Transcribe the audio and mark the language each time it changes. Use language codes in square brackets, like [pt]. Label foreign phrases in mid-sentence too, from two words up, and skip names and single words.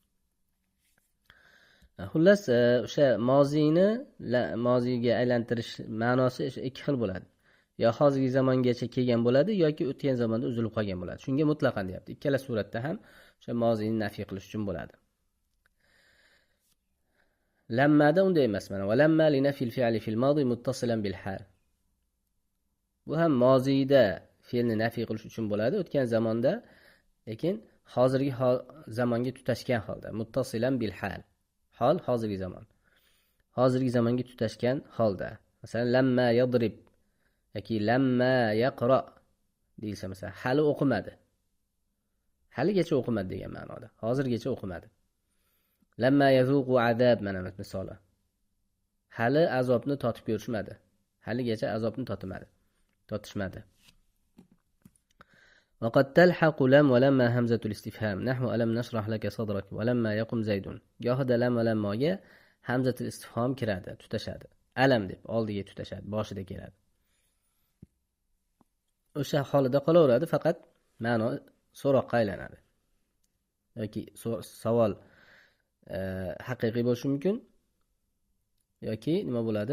[uz] Xullas, o'sha mozini moziga aylantirish ma'nosi ikki xil bo'ladi. Yo hozirgi zamongacha kelgan bo'ladi yoki o'tgan zamonda uzilib qolgan bo'ladi. Shunga mutlaqan deyapti. Ikkala suratda ham o'sha mozini nafiy qilish uchun bo'ladi. Lammada unday emas mana. [ar] ولما لنفي الفعل في الماضي متصلا بالحال. [uz] Bu ham mozida fe'lni nafiy qilish uchun bo'ladi, o'tgan zamonda, lekin hozirgi zamonga tutashgan holda. [ar] متصلا بالحال. [uz] Hol hozirgi zamon. Hozirgi zamonga tutashgan holda. Masalan, [ar] لما يضرب [uz] yoki [ar] لما يقرأ [uz] deyilsa, masalan, hali o'qimadi. Haligacha o'qimadi degan ma'noda. Hozirgacha o'qimadi. [ar] لما يذوقوا عذاب, [uz] mana misoli. Hali azobni totib ko'rishmadi. Haligacha azobni totishmadi. [ar] وقد تلحق لم ولما همزة الاستفهام نحو ألم نشرح لك صدرك ولما يقم زيد. [uz] gohida lam va lammoga hamzatul istifhom kiradi, tutashadi. Alam deb oldiga tutashadi, boshida keladi. O'sha holida qolaveradi, faqat ma'no so'roqqa aylanadi. Yoki savol haqiqiy bo'lishi mumkin yoki nima bo'ladi?